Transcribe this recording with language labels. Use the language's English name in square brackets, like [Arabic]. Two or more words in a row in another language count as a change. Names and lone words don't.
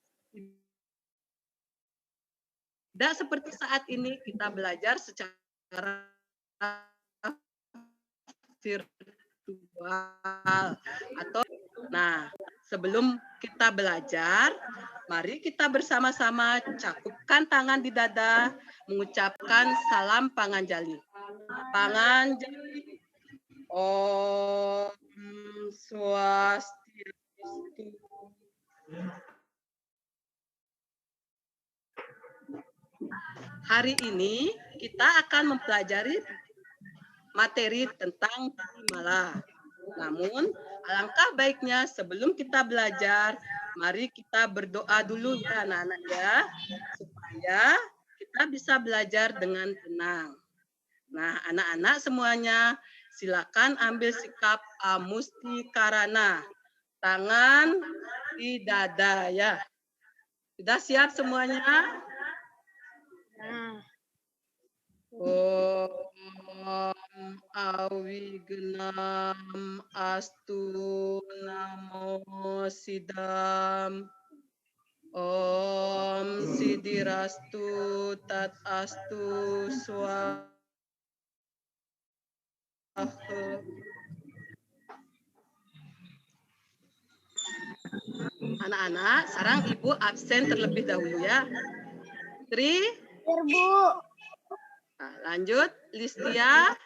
[Indonesian] Tidak seperti saat ini kita belajar secara virtual atau sebelum kita belajar, mari kita bersama-sama cakupkan tangan di dada, mengucapkan salam Panganjali. [Balinese] Panganjali. Om Swastiastu. [Indonesian] Hari ini kita akan mempelajari materi tentang Mala. Namun, alangkah baiknya sebelum kita belajar, mari kita berdoa dulu ya anak-anak ya, supaya kita bisa belajar dengan tenang. Nah, anak-anak semuanya, silakan ambil sikap amustikarana. Tangan di dada ya. Sudah siap semuanya? [Sanskrit] ॐ अविघ्नम् अस्तु नमः सिद्धम्. ॐ सिद्धिरस्तु तदस्तु स्वाहा. [Indonesian] Anak-anak, sekarang Ibu absen terlebih dahulu ya. Tri? Bu. Nah, lanjut, Listia.